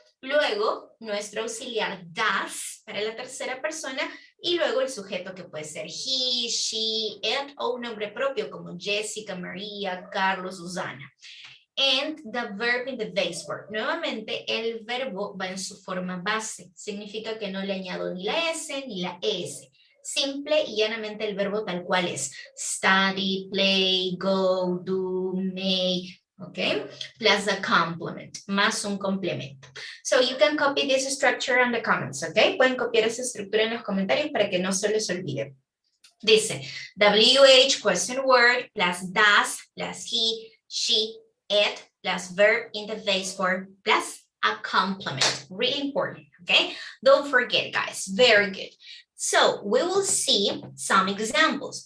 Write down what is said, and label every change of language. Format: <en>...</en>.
<es>Luego, nuestro auxiliar does para la tercera persona y luego el sujeto que puede ser he, she, it o un nombre propio como Jessica, María, Carlos, Susana.</es> <en>And the verb in the base word.</en> <es>Nuevamente, el verbo va en su forma base. Significa que no le añado ni la S ni la ES. Simple y llanamente el verbo tal cual es.</es> <en>Study, play, go, do, make. Okay? Plus the complement.</en> <es>Más un complemento.</es> <en>So you can copy this structure on the comments. Okay?</en> <es>Pueden copiar esa estructura en los comentarios para que no se les olvide. Dice,</es> <en>WH, question word, plus does, plus he, she, it, plus verb in the base form, plus a complement. Really important, okay? Don't forget, guys. Very good. So, we will see some examples.</en>